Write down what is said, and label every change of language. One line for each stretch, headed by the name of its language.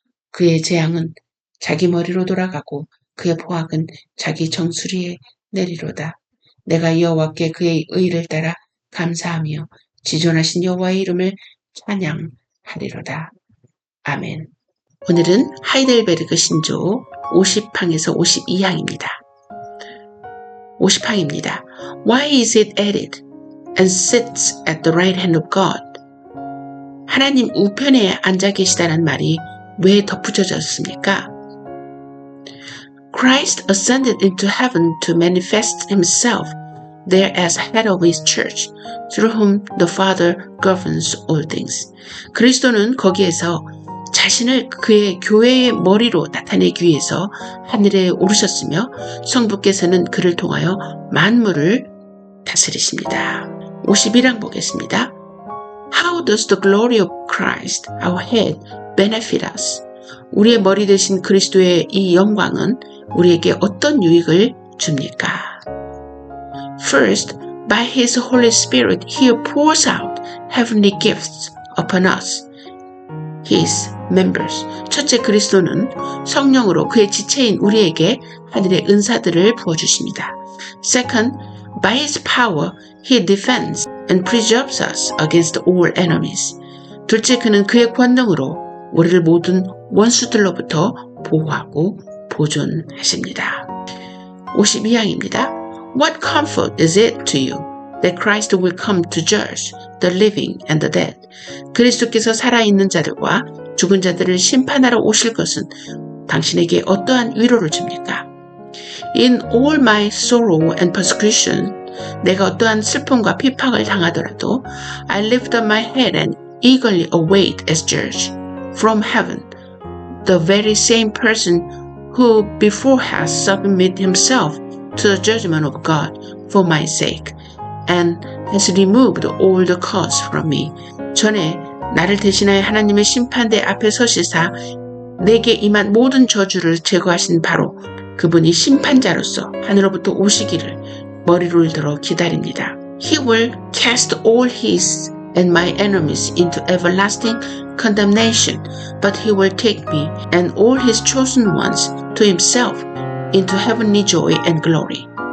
Korean: 그의 재앙은 자기 머리로 돌아가고 그의 포악은 자기 정수리에 내리로다. 내가 여호와께 그의 의를 따라 감사하며 지존하신 여호와의 이름을 찬양하리로다. 아멘. 오늘은 하이델베르그 신조 50항에서 52항입니다. 50항입니다.
English: Why is it added and sits at the right hand of God?
Korean: 하나님 우편에 앉아 계시다는 말이 왜 덧붙여졌습니까?
English: Christ ascended into heaven to manifest himself there as head of his church, through whom the Father governs all things.
Korean: 그리스도는 거기에서 자신을 그의 교회의 머리로 나타내기 위해서 하늘에 오르셨으며 성부께서는 그를 통하여 만물을 다스리십니다. 51항 보겠습니다.
English: How does the glory of Christ, our head, benefit us?
Korean: 우리의 머리 되신 그리스도의 이 영광은 우리에게 어떤 유익을 줍니까?
English: First, by His Holy Spirit, He pours out heavenly gifts upon us, His members.
Korean: 첫째, 그리스도는 성령으로 그의 지체인 우리에게 하늘의 은사들을 부어주십니다.
English: Second, by His power, He defends and preserves us against all enemies.
Korean: 둘째, 그는 그의 권능으로 우리를 모든 원수들로부터 보호하고 보존하십니다. 52항입니다.
English: What comfort is it to you that Christ will come to judge the living and the dead?
Korean: 그리스도께서 살아있는 자들과 죽은 자들을 심판하러 오실 것은 당신에게 어떠한 위로를 줍니까?
English: In all my sorrow and persecution,
Korean: 내가 어떠한 슬픔과 비방을 당하더라도
English: I lift up my head and eagerly await as judge from heaven, the very same person who before has submitted himself to the judgment of God for my sake and has removed all the curse from me.
Korean: 전에 나를 대신하여 하나님의 심판대 앞에 서시사 내게 임한 모든 저주를 제거하신 바로 그분이 심판자로서 하늘로부터 오시기를 머리를 들어 기다립니다.
English: He will cast all his and my enemies into everlasting condemnation, but he will take me and all his chosen ones to himself into heavenly joy and glory.